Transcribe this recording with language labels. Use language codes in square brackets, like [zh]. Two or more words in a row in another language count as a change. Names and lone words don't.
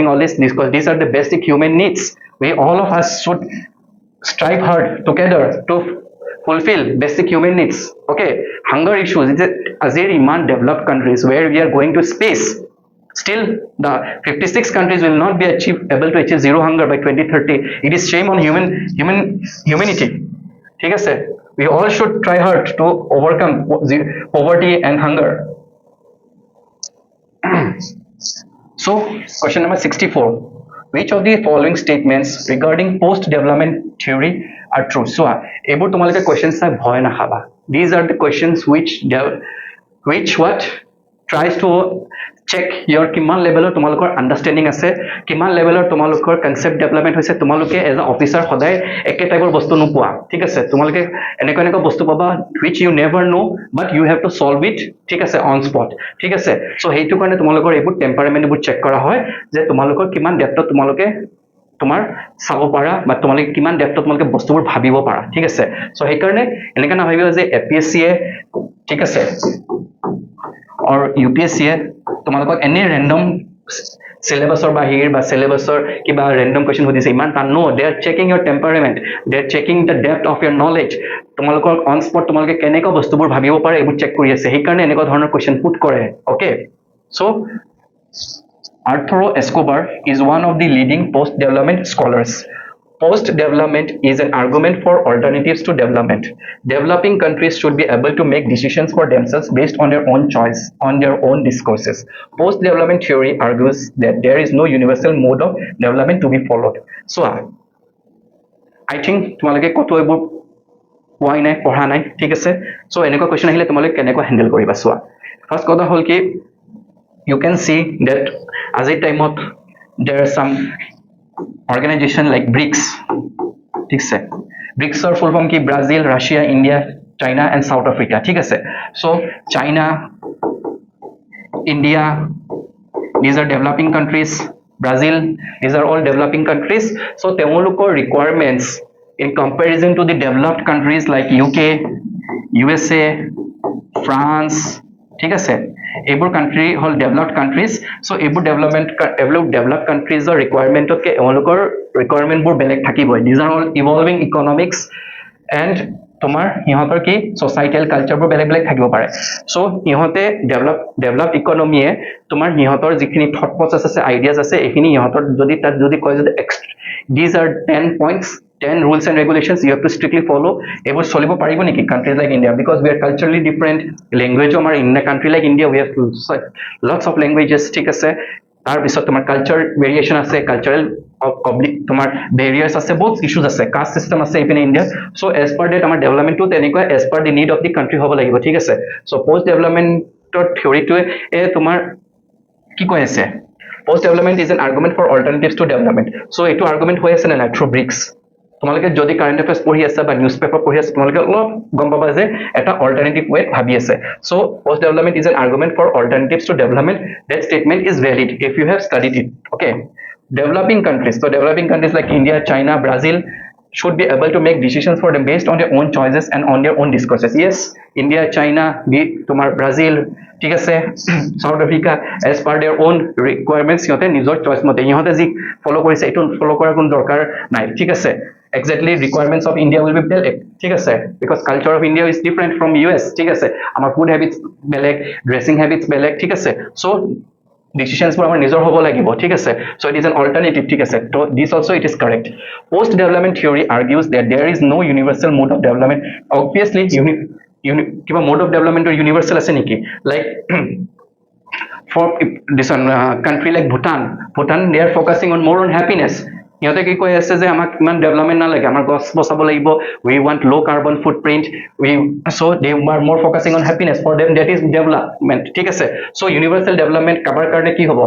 [en] all this because these are the basic human needs we all of us should strive hard together to fulfill basic human needs okay hunger issues is a very developed countries where we are going to space still the 56 countries will not be able to achieve zero hunger by 2030 it is shame on humanity [as] ঠিক আছে [en] we all should try hard to overcome poverty and hunger so question number 64 which of the following statements regarding post development theory are true. So able [as] তোমালোকে questions চাই ভয় নাখাবা. [en] These are the questions which what tries to check your [as] কিমান লেভেলৰ তোমালোকৰ আন্ডাৰষ্টেণ্ডিং আছে, কিমান লেভেলৰ তোমালোকৰ [en] concept development [as] হৈছে. তোমালোকে [en] as a officer [as] সদায় একে টাইপৰ বস্তু নোপোৱা, ঠিক আছে. তোমালোকে এনেকুৱা বস্তু পাবা which you never know but you have to solve it, ঠিক আছে, [en] on spot, [as] ঠিক আছে. সো সেইটো কাৰণে তোমালোকৰ এইবোৰ টেম্পাৰামেন্ট বোৰ চেক কৰা হয় যে তোমালোকৰ কিমান ডেপথত তোমালোকে তোমাৰ চাব পাৰা বা তোমালোকে কিমান ডেপথত তোমালোকে বস্তুবোৰ ভাবিব পাৰা, ঠিক আছে. সো সেইকাৰণে এনেকা নাভাবিবা যে এপিএসসি এ, ঠিক আছে, or UPSC এ তোমালোকক এনে ৰেন্ডম syllabusৰ বাহিৰ বা syllabusৰ কিবা ৰেন্ডম কোৱেশ্চন সুধিছে ইমান টান. [en] No, they are checking your temperament, they are checking the depth of your knowledge. [as] তোমালোকৰ [en] on spot [as] তোমালোকে কেনেকুৱা বস্তুবোৰ ভাবিব পাৰে এইবোৰ চেক কৰি আছে, সেইকাৰণে এনেকুৱা ধৰণৰ [en] question put [as] কৰে. অ'কে, [en] সো Arturo Escobar is one of the leading post-development scholars. Post-development is an argument for alternatives to development. Developing countries should be able to make decisions for themselves based on their own choice, on their own discourses. Post-development theory argues that there is no universal mode of development to be followed. So, I think [as] তোমালোকে কত এইবোৰ পোৱাই নাই, পঢ়া নাই, ঠিক আছে. সো এনেকুৱা কোৱেশ্চন আহিলে তোমালোকে কেনেকৈ হ্যান্ডেল কৰিবা চোৱা. ফাৰ্স্ট কথা হ'ল কি, [en] you can see that as a time of there are some organization like BRICS, [as] ঠিক আছে. [en] BRICS or full form ki Brazil, Russia, India, China and South Africa, [as] ঠিক আছে. [en] So China, India, these are developing countries. Brazil, these are all developing countries. So temolukor requirements in comparison to the developed countries like UK, USA, France, [as] ঠিক আছে, এইবোৰ কান্ট্ৰি হল [en] developed countries. [as] সো এইবোৰ [en] developed countries [as] ৰিকুৱাৰমেণ্টতকৈ এওঁলোকৰ ৰিকুৱাৰমেণ্টবোৰ বেলেগ থাকিবই. [en] These are all evolving economics and [as] তোমাৰ সিহঁতৰ কি ছ'চাইটেল কালচাৰবোৰ বেলেগ বেলেগ থাকিব পাৰে. সো সিহঁতে [en] develop economy [as] তোমাৰ সিহঁতৰ যিখিনি [en] thought process [as] আছে, আইডিয়াজ আছে, এইখিনি সিহঁতৰ যদি তাত যদি কয় যে [en] These are 10 points, 10 rules and regulations you have to strictly follow, [as] এইবোৰ চলিব পাৰিব নেকি [en] countries like India? Because we are culturally different, language আমাৰ in a country like India we have lots of languages, [as] ঠিক আছে. তাৰ পিছত তোমাৰ [en] culture variation [as] আছে, কালচাৰেল তোমাৰ বেৰিয়াৰ্ছ আছে, বহুত ইছ্যুজ আছে, [en] caste system [as] আছে ইপিনে ইণ্ডিয়া. সো [en] as per that [as] আমাৰ ডেভেলপমেণ্টটো তেনেকুৱা [en] as per the need of the country [as] হ'ব লাগিব, ঠিক আছে. সো পষ্ট ডেভেলপমেণ্টৰ থিয়ৰিটোৱে তোমাৰ কি কৈ আছে, [en] post development is an argument for alternatives to development. [as] So এইটো argument হৈ আছে নে নাই through BRICS? তোমালোকে যদি [en] current affairs [as] পঢ়ি আছে বা [en] news paper [as] পঢ়ি আছে তোমালোকে অলপ গম পাবা যে এটা [en] alternative way [as] ভাবি আছে. [en] So post development is an argument for alternatives to development. That statement is valid if you have studied it. Okay, developing countries, so developing countries like India, China, Brazil should be able to make decisions for them based on their own choices and on their own discourses. Yes, India, China, তোমার Brazil, [as] ঠিক আছে, সাউথ আফ্ৰিকা, [en] as per their own requirements [as] সিহঁতে নিজৰ চইচ মতে সিহঁতে যি ফ'ল' কৰিছে এইটো ফ'ল' কৰাৰ কোনো দৰকাৰ নাই, ঠিক আছে. [en] Exactly requirements of India will be বেলেগ, [as] ঠিক আছে, [en] because culture of India is different from US, [as] ঠিক আছে. আমাৰ [en] food habits [as] বেলেগ, [en] dressing habits [as] বেলেগ, ঠিক আছে. So ডিসিশনসবোৰ আমাৰ নিজৰ হ'ব লাগিব, ঠিক আছে. [en] So it is an alternative, [as] ঠিক আছে. [en] So this also it is correct. Post development theory argues that there is no universal mode of development. Obviously কিবা mode of development or universal আছে নেকি? Like for this one country like Bhutan they are focusing on more on happiness. [as] সিহঁতে কি কৈ আছে যে আমাক ইমান ডেভেলপমেন্ট নালাগে, আমাৰ গছ বচাব লাগিব, [en] we want low carbon footprint, so they are more focusing on happiness. For them that is development, [as] ঠিক আছে. [en] So universal development [as] কাবাৰ কাৰণে কি হ'ব?